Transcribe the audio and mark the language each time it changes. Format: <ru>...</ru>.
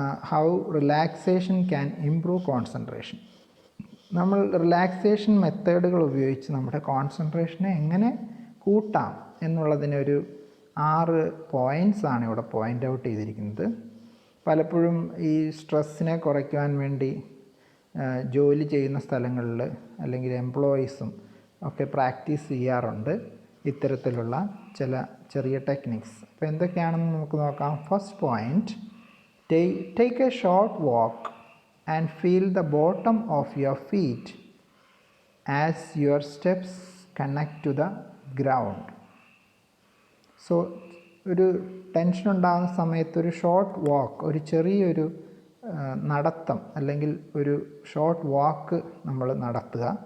<en>How relaxation can improve concentration.</en> <ml>നമ്മൾ relaxation മെത്തേഡുകൾ ഉപയോഗിച്ച് നമ്മുടെ കോൺസെൻട്രേഷനെ എങ്ങനെ കൂട്ടാം എന്നുള്ളതിനൊരു 6 പോയിൻറ്റ്സാണ് ഇവിടെ പോയിൻ്റ് ഔട്ട് ചെയ്തിരിക്കുന്നത്. പലപ്പോഴും ഈ സ്ട്രെസ്സിനെ കുറയ്ക്കുവാൻ വേണ്ടി ജോലി ചെയ്യുന്ന സ്ഥലങ്ങളിൽ അല്ലെങ്കിൽ എംപ്ലോയീസും ഒക്കെ പ്രാക്ടീസ് ചെയ്യാറുണ്ട് ഇത്തരത്തിലുള്ള ചില ചെറിയ ടെക്നിക്സ്. അപ്പോൾ എന്തൊക്കെയാണെന്ന് നമുക്ക് നോക്കാം.</ml> <en>First point, take a short walk and feel the bottom of your feet as your steps connect to the ground.</en> <ml>So ഒരു ടെൻഷൻ ഉണ്ടാകുന്ന സമയത്ത് ഒരു ഷോർട്ട് വാക്ക്, ഒരു ചെറിയൊരു നടത്തം അല്ലെങ്കിൽ ഒരു ഷോർട്ട് വാക്ക് നമ്മൾ നടത്തുക.</ml>